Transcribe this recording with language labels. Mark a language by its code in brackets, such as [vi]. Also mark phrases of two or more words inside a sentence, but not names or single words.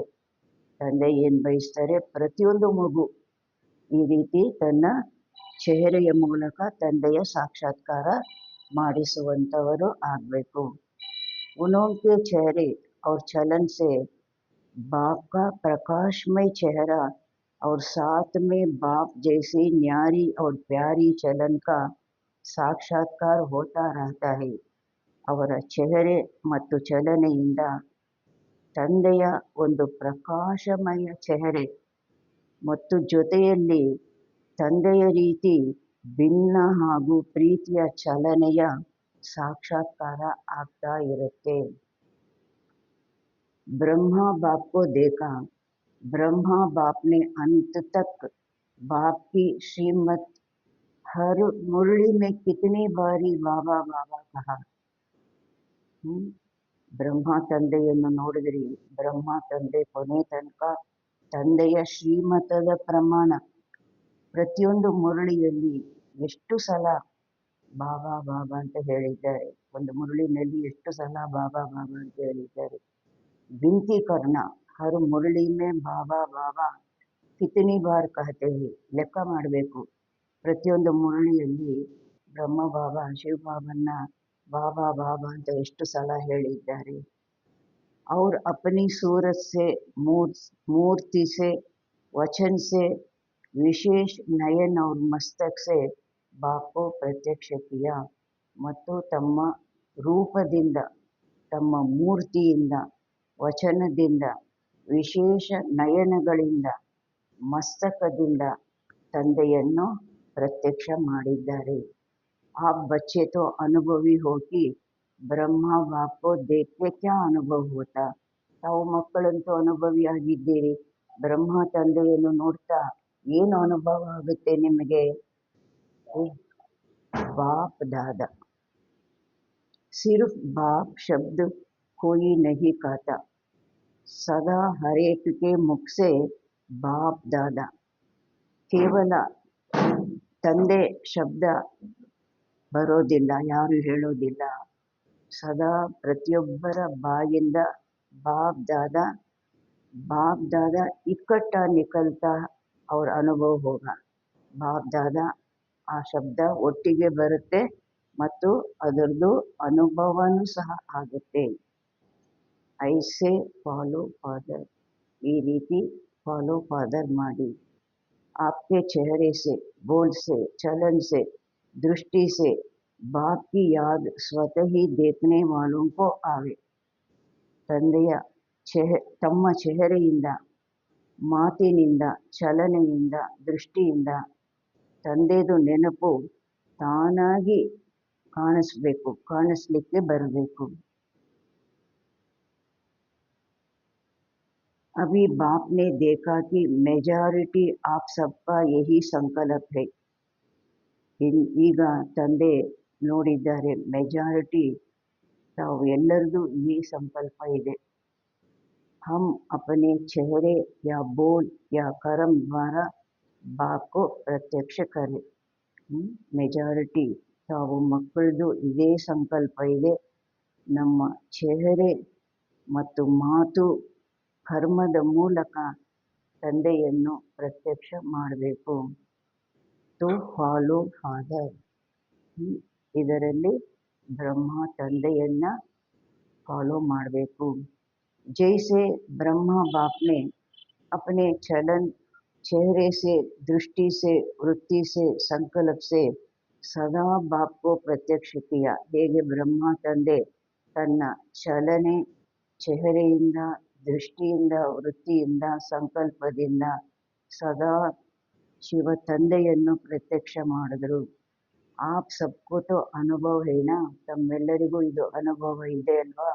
[kn] ತಂದೆ ಏನು ಬಯಸ್ತಾರೆ? ಪ್ರತಿಯೊಂದು ಮಗು ಈ ರೀತಿ ತನ್ನ ಚೆಹರೆಯ ಮೂಲಕ ತಂದೆಯ ಸಾಕ್ಷಾತ್ಕಾರ ಮಾಡಿಸುವಂಥವರು ಆಗಬೇಕು. [hi] उनके चेहरे और चलन से बाप का प्रकाशमय चेहरा और साथ में बाप जैसी न्यारी और प्यारी चलन का साक्षात्कार होता रहता है. [kn] ಅವರ ಚೆಹರೆ ಮತ್ತು ಚಲನೆಯಿಂದ ತಂದೆಯ ಒಂದು ಪ್ರಕಾಶಮಯ ಚೆಹರೆ ಮತ್ತು ಜೊತೆಯಲ್ಲಿ ತಂದೆಯ ರೀತಿ ಭಿನ್ನ ಹಾಗೂ ಪ್ರೀತಿಯ ಚಲನೆಯ साक्षात्कार ಆಗ್ತಾ ಇರುತ್ತೆ. [hi] ब्रह्मा बाप को देखा. ब्रह्मा बाप ने अंत तक बाप की श्रीमत हर मुरली में कितनी बारी बाबा बाबा कहा. [kn] ಬ್ರಹ್ಮ ತಂದೆಯನ್ನು ನೋಡಿದ್ರಿ. ಬ್ರಹ್ಮ ತಂದೆ ಕೊನೆ ತನಕ ತಂದೆಯ ಶ್ರೀಮತದ ಪ್ರಮಾಣ ಪ್ರತಿಯೊಂದು ಮುರಳಿಯಲ್ಲಿ ಎಷ್ಟು ಸಲ ಬಾಬಾ ಬಾಬಾ ಅಂತ ಹೇಳಿದ್ದಾರೆ. ಒಂದು ಮುರಳಿನಲ್ಲಿ ಎಷ್ಟು ಸಲ ಬಾಬಾ ಬಾಬಾ ಅಂತ ಹೇಳಿದ್ದಾರೆ. [hi] विनंती करना हर मुरली में बाबा बाबा कितनी बार कहते है. [kn] ಲೆಕ್ಕ ಮಾಡಬೇಕು. ಪ್ರತಿಯೊಂದು ಮುರಳಿಯಲ್ಲಿ ಬ್ರಹ್ಮ ಬಾಬಾ ಶಿವ ಬಾಬನ್ನ ಬಾಬಾ ಬಾಬಾ ಅಂತ ಎಷ್ಟು ಸಲ ಹೇಳಿದ್ದಾರೆ. [hi] और अपनी सूरत से मूर्ति से वचन से विशेष नयन और मस्तक से बाप को प्रत्यक्ष किया. [kn] ಮತ್ತು ತಮ್ಮ ರೂಪದಿಂದ, ತಮ್ಮ ಮೂರ್ತಿಯಿಂದ, ವಚನದಿಂದ, ವಿಶೇಷ ನಯನಗಳಿಂದ, ಮಸ್ತಕದಿಂದ ತಂದೆಯನ್ನು ಪ್ರತ್ಯಕ್ಷ ಮಾಡಿದ್ದಾರೆ. [hi] आप बच्चे तो अनुभवी हो कि ब्रह्मा बाप को देख के क्या अनुभव होता. [kn] ತಾವು ಮಕ್ಕಳಂತೂ ಅನುಭವಿಯಾಗಿದ್ದೀರಿ. ಬ್ರಹ್ಮ ತಂದೆಯನ್ನು ನೋಡ್ತಾ ಏನು ಅನುಭವ ಆಗುತ್ತೆ ನಿಮಗೆ? ಬಾಪ್ ದಾದ. [hi] सिर्फ बाप शब्द कोई नहीं कहता, सदा हर एक के मुख से बाप दादा. [kn] ಕೇವಲ ತಂದೆ ಶಬ್ದ ಬರೋದಿಲ್ಲ, ಯಾರು ಹೇಳೋದಿಲ್ಲ. ಸದಾ ಪ್ರತಿಯೊಬ್ಬರ ಬಾಯಿಂದ ಬಾಪ್ ದಾದಾ ಬಾಪ್ ದಾದಾ [hi] इकट्ठा निकलता और अनुभव होगा. [kn] ಬಾಪ್ ದಾದಾ ಆ ಶಬ್ದ ಒಟ್ಟಿಗೆ ಬರುತ್ತೆ ಮತ್ತು ಅದರದ್ದು ಅನುಭವನೂ ಸಹ ಆಗುತ್ತೆ. ಐಸೆ [en] follow father, [kn] ಈ ರೀತಿ [en] follow father [kn] ಮಾಡಿ. [hi] आपके चेहरे से, बोल से, चलन से, दृष्टि से बाप की याद स्वतः ही देखने वालों को आवे. [kn] ತಂದೆಯ ತಮ್ಮ ಚೆಹರೆಯಿಂದ, ಮಾತಿನಿಂದ, ಚಲನೆಯಿಂದ, ದೃಷ್ಟಿಯಿಂದ ತಂದೆದು ನೆನಪು ತಾನಾಗಿ ಕಾಣಿಸ್ಲಿಕ್ಕೆ ಬರಬೇಕು. [hi] अभी बाप ने देखा कि मेजॉरिटी आप सबका यही संकल्प है. [kn] ಈಗ ತಂದೆ ನೋಡಿದ್ದಾರೆ, ಮೆಜಾರಿಟಿ ತಾವು ಎಲ್ಲರದು ಈ ಸಂಕಲ್ಪ ಇದೆ. [hi] हम अपने चेहरे या बोल या कर्म द्वारा बाप को प्रत्यक्ष करें. [kn] ಮೆಜಾರಿಟಿ ತಾವು ಮಕ್ಕಳದು ಇದೇ ಸಂಕಲ್ಪ ಇದೆ. ನಮ್ಮ ಚೆಹರೆ ಮತ್ತು ಮಾತು ಕರ್ಮದ ಮೂಲಕ ತಂದೆಯನ್ನು ಪ್ರತ್ಯಕ್ಷ ಮಾಡಬೇಕು. [en] to follow father, [kn] ಇದರಲ್ಲಿ ಬ್ರಹ್ಮ ತಂದೆಯನ್ನ ಫಾಲೋ ಮಾಡಬೇಕು. [hi] जैसे ब्रह्मा बाप ने अपने चलन, चेहरे से, दृष्टि से, वृत्ति से, संकल्प से सदा बाप को प्रत्यक्ष किया. [kn] ಹೇಗೆ ಬ್ರಹ್ಮ ತಂದೆ ತನ್ನ ಚಲನೆ, ಚೆಹರೆಯಿಂದ, ದೃಷ್ಟಿಯಿಂದ, ವೃತ್ತಿಯಿಂದ, ಸಂಕಲ್ಪದಿಂದ ಸದಾ ಶಿವ ತಂದೆಯನ್ನು ಪ್ರತ್ಯಕ್ಷ ಮಾಡಿದ್ರು. [hi] आप सबको तो अनुभव है ना, [kn] ತಮ್ಮೆಲ್ಲರಿಗೂ ಇದು ಅನುಭವ ಇದೆ ಅಲ್ವಾ.